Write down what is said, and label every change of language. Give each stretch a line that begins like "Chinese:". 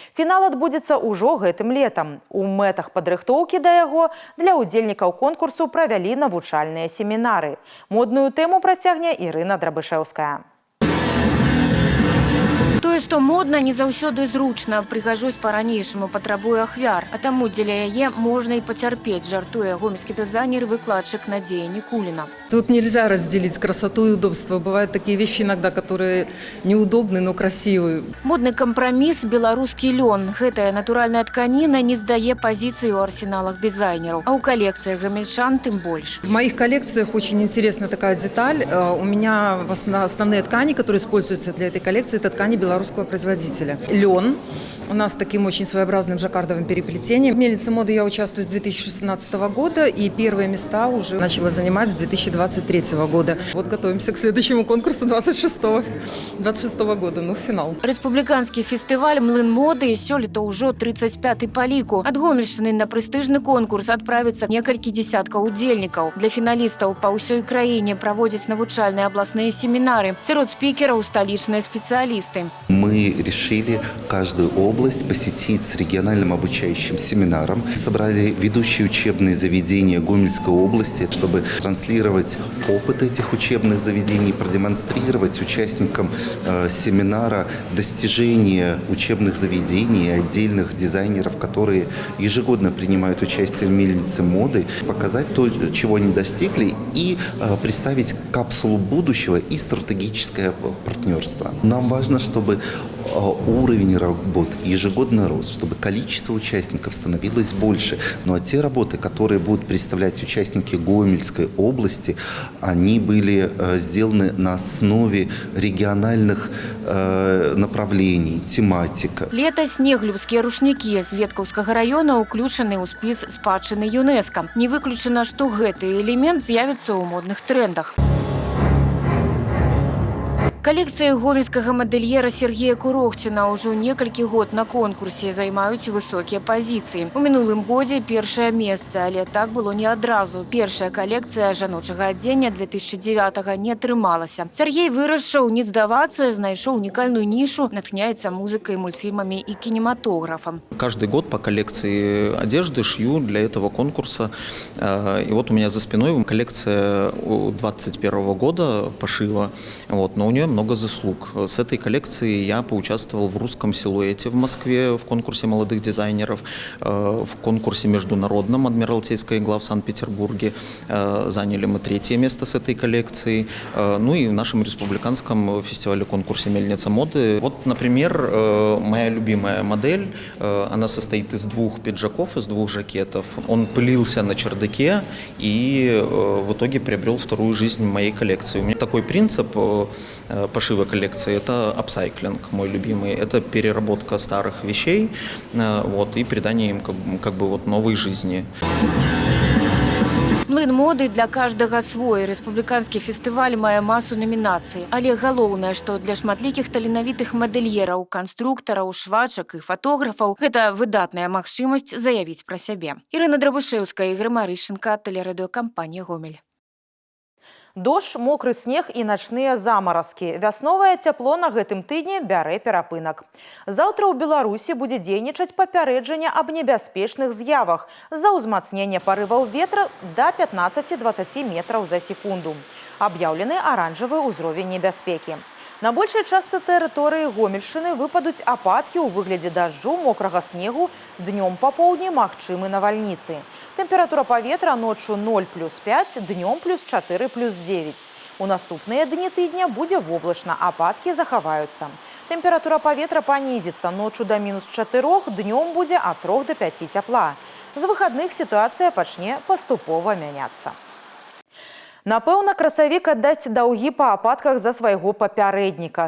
Belarusian: Фінал адбудзецца ўжо гэтым летам. У мэтах падрыхтоўкі да яго для удзельнікаў конкурсу правялі навучальныя семінары. Модную тэму працягне Ірына Драбышэўская. Тое, што модна, не заўсёды зручна. Прыгажосць па-ранейшаму патрабуе ахвяр, а таму дзеля яе можна і пацярпець, жартуе гомельскі дызайнер і выкладчык Надзея Никулина.
Russian: Тут нельзя разделить красоту и удобство. Бывают такие вещи иногда, которые неудобны, но красивые.
Belarusian: Модны кампраміс беларускі лён. Гэтая натуральная тканіна не здае пазіцыі ў арсеналах дызайнераў, а ў калекцыях гамельчан тым больш.
Russian: В моих коллекциях очень интересна такая деталь. У меня основные ткани, которые используются для этой коллекции, это ткани белорусского белорусского производителя. Лен. У нас таким очень своеобразным жаккардовым переплетением. В мельнице моды я участвую с 2016 года, и первые места уже начала занимать с 2023 года. Вот готовимся к следующему конкурсу 26 года, ну, финал.
Belarusian: Рэспубліканскі фестываль «Млын моды» сёлета ўжо 35-й па ліку. Ад Гомельшчыны на прэстыжны конкурс адправіцца некалькі дзесяткаў удзельнікаў. Для фіналістаў па ўсёй краіне праводзяць навучальныя абласныя семінары. Сярод спікераў сталічныя спецыялісты.
Russian: Мы решили каждую область посетить с региональным обучающим семинаром. Собрали ведущие учебные заведения Гомельской области, чтобы транслировать опыт этих учебных заведений, продемонстрировать участникам семинара достижения учебных заведений и отдельных дизайнеров, которые ежегодно принимают участие в мельнице моды, показать то, чего они достигли, и представить капсулу будущего и стратегическое партнерство. Нам важно, чтобы уровень работ ежегодно рос, чтобы количество участников становилось больше. Ну а те работы, которые будут представлять участники Гомельской области, они были сделаны на основе региональных направлений, тематика.
Belarusian: Летась неглюбскія рушнікі з Веткаўскага района ўключаны ў спіс спадчыны ЮНЕСКО. Не выключана, што гэты элемент з'явіцца ў модных трендах. Калекцыі гомельскага мадэльера Сергея Курохціна ўжо некалькі год на конкурсе займаюць высокія пазіцыі. У мінулым годзе першае месца, але так было не адразу. Першая калекцыя жаночага адзення 2009-го не атрымалася. Сергей вырашыў не здавацца, знайшоў унікальную нишу, натхняецца музыкай,
Russian: мультфильмами и кинематографом. Каждый год по коллекции одежды шью для этого конкурса. И вот у меня за спиной коллекция 2021 года пошива, но у нее много заслуг. С этой коллекцией я поучаствовал в русском силуэте в Москве в конкурсе молодых дизайнеров, в конкурсе международном Адмиралтейская игла в Санкт-Петербурге. Заняли мы 3-е место с этой коллекцией. Ну и в нашем республиканском фестивале-конкурсе «Мельница моды». Вот, например, моя любимая модель, она состоит из 2 пиджаков, из 2 жакетов. Он пылился на чердаке и в итоге приобрел 2-ю жизнь в моей коллекции. У меня такой принцип пошива коллекции – это апсайклинг, мой любимый. Это переработка старых вещей и придание им как бы новой жизни.
Belarusian: Млын моды для каждага свой. Рэспубліканскі фестываль мае масу номінацый. Але галоўнае, што для шматлікіх таленавітых мадэльераў, канструктараў, швачак і фатографаў гэта выдатная магчымасць заявіць пра сябе. Ірына Драбышэўская, Ігор Марышченка, тэлерадыёкампанія «Гомель». Дождж, мокры снег і начныя замаразкі. Вясновае цяпло на гэтым тыдні бярэ перапынак. Заўтра ў Беларусі будзе дзейнічаць папярэджанне аб небяспечных з'явах з-за ўзмацнення парываў ветра да 15-20 метраў за секунду. Аб'яўлены аранжавы ўзровень небяспекі. На большай частцы тэрыторыі Гомельшчыны выпадуць ападкі ў выглядзе дажджу, мокрага снегу, днём па поўдні магчымы навальніцы. Тэмпература паветра ноччу 0+5, днём +4+9. У наступныя дні тыдня будзе воблачна, ападкі захаваюцца. Тэмпература паветра панізіцца ноччу да -4, днём будзе ад 3 до 5 цяпла. З выхадных сітуацыя пачне паступова мяняцца. Напэўна, красавік аддасць даўгі па ападках за свайго папярэдніка.